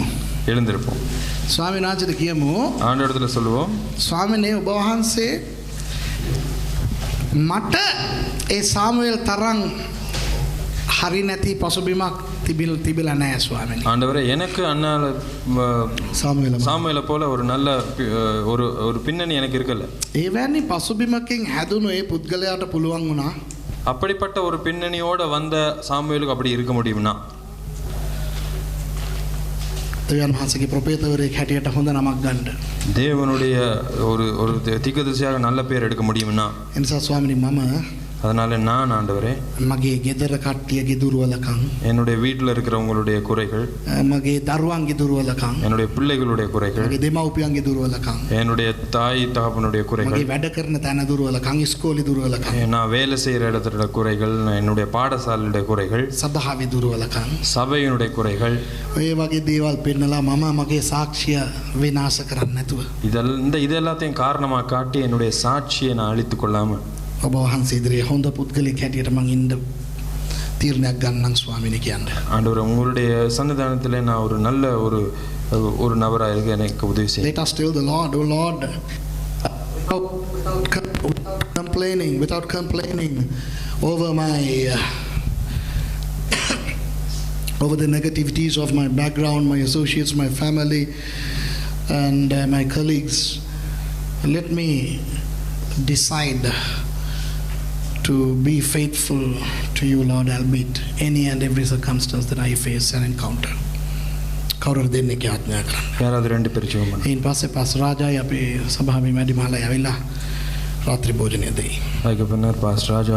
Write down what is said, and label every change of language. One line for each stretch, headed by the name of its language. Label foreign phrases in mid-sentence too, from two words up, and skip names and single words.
Tamil: எழுந்திருப்போம்.
Sinhala: ස්වාමීන් වහන්සේට කියමු.
Tamil: ஆண்டவரிடத்துல சொல்லுவோம்,
Sinhala: ස්වාමීනි ඔබ වහන්සේ මට ඒ සාමුවෙල් තරම් හරි නැති පසුබිමක් තිබිලා නැහැ ස්වාමීනි.
Tamil: ஆண்டவரே எனக்கு அண்ணால சாமுவேலை போல ஒரு நல்ல ஒரு பின்னணி எனக்கு இருக்கல.
Sinhala: එවැනි පසුබිමකින් හැදුණු ඒ පුද්ගලයාට පුළුවන් වුණා
Tamil: அப்படிப்பட்ட ஒரு பின்னணியோட வந்த சாமுவேலுக்கு அப்படி இருக்க முடியும்னா
Sinhala: දෙවියන් වහන්සේගේ ප්‍රොපේතවරයෙක් හැටියට හොඳ නමක් ගන්න.
Tamil: தேவனுடைய ஒரு தீர்க்கதரிசியாக நல்ல பேர் எடுக்க முடியும்னா
Sinhala: එනිසා ස්වාමීනි මම
Tamil: அதனால நான் ஆண்டவரே
Sinhala: මගේ ගෙදර කට්ටියගේ දුර්වලකම්,
Tamil: என்னுடைய வீட்டில் இருக்கிறவங்களுடைய குறைகள்,
Sinhala: මගේ දරුවන්ගේ දුර්වලකම්,
Tamil: என்னுடைய பிள்ளைகளுடைய குறைகள்,
Sinhala: මගේ දෙමව්පියන්ගේ දුර්වලකම්,
Tamil: என்னுடைய தாய் தகப்பனுடைய குறைகள்,
Sinhala: මගේ වැඩ කරන තැන දුර්වලකම්, ඉස්කෝලේ දුර්වලකම්,
Tamil: நான் வேலை செய்கிற இடத்துல குறைகள், என்னுடைய பாடசாலையுடைய குறைகள்,
Sinhala: සභාවේ දුර්වලකම්,
Tamil: சபையினுடைய குறைகள்,
Sinhala: ඔය වගේ දේවල් පෙන්නලා මම මගේ සාක්ෂිය විනාශ කරන්න නැතුව
Tamil: இது எல்லாத்தையும் காரணமாக காட்டி என்னுடைய சாட்சியை நான் அழித்துக் கொள்ளாமல்
Sinhala: ඔබ වහන්සේ ඉදිරියේ හොඳ පුද්ගලෙක් හැටියට මං ඉන්න තීරණයක් ගන්නම් ස්වාමීනි කියන්නේ.
Tamil: ஆண்டவர் உங்களுடைய சன்னிதானத்தில் நான் ஒரு நல்ல ஒரு நபராக இருக்க எனக்கு உதவி செய்யுங்க.
English: Let us tell the Lord, oh Lord, without complaining over over the negativities of my background, my associates, my family, and my colleagues. Let me decide to be faithful to you, Lord, albeit any and every circumstance that I face and encounter.
Sinhala: කවුරුද දෙන්නේ කියලා ආඥා කරන්න.
Tamil: யாராவது ரெண்டு பேர் ஜெபம் பண்ணுங்க.
Sinhala: ඊට පස්සේ පස් රාජායි අපේ සභාවේ මැදිහාලා ඇවිල්ලා රාත්‍රී භෝජනය දෙයි.
Tamil: அதுக்கு பின்னர் பாஸ்டர் ராஜா